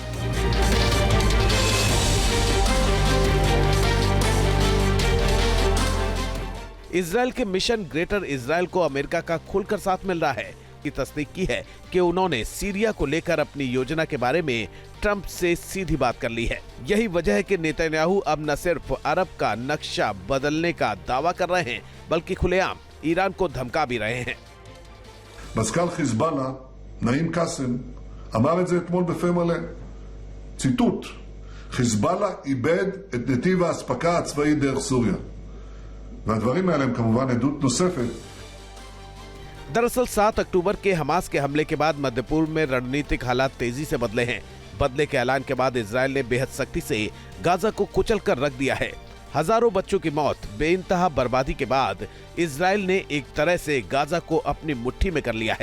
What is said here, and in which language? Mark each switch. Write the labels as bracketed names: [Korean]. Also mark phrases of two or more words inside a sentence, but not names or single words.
[Hindi] इजराइल के मिशन ग्रेटर इजराइल को अमेरिका का खुलकर साथ मिल रहा है। की तस्दीक की है कि उन्होंने सीरिया को लेकर अपनी योजना के बारे में ट्रंप से सीधी बात कर ली है। यही वजह है कि नेतन्याहू अब न सिर्फ अरब का नक्शा बदलने का दावा कर रहे हैं, बल्कि खुलेआम ईरान को धमका भी रहे हैं। [Hebrew] מזכ"ל חיזבאללה, נעים קאסם, אמר את זה אתמול בפה מלא. ציטוט: חיזבאללה איבד את נתיב האספקה הצבאי דרך סוריה. והדברים האלה הם כמובן עדות נוספת. [Hindi] दरअसल 7 अक्टूबर के हमास के हमले के बाद मध्य पूर्व में रणनीतिक हालात तेजी से बदले हैं। बदले के ऐलान के बाद इजराइल ने बेहद सख्ती से गाजा को कुचल कर रख दिया है। हजारों बच्चों की मौत, बेइंतहा बर्बादी के बाद इजराइल ने एक तरह से गाजा को अपनी मुट्ठी में कर लिया है।